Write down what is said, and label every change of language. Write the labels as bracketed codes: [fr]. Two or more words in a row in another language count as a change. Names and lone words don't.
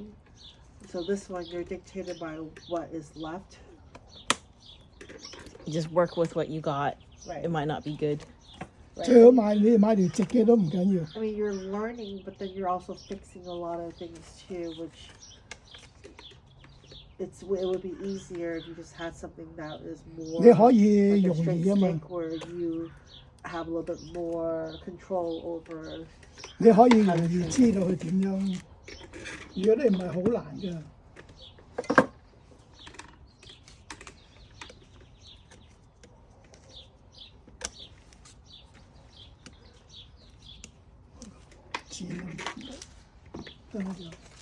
[en] So this one you're dictated by what is left. You just work with what you got. Right. It might not be good. Right. [yue] 最好買條直嘅都唔緊要。 [en] I mean, you're learning, but then you're also fixing a lot of things too, which it would be easier if you just had something that is more [yue] 你可以 [en] like a [yue] 容 [en] straight [yue] 易啊嘛， [en] stick where you have a little bit more control over. [yue] 你可以容易知道佢點樣。如果你唔係好難㗎。剪得啦就。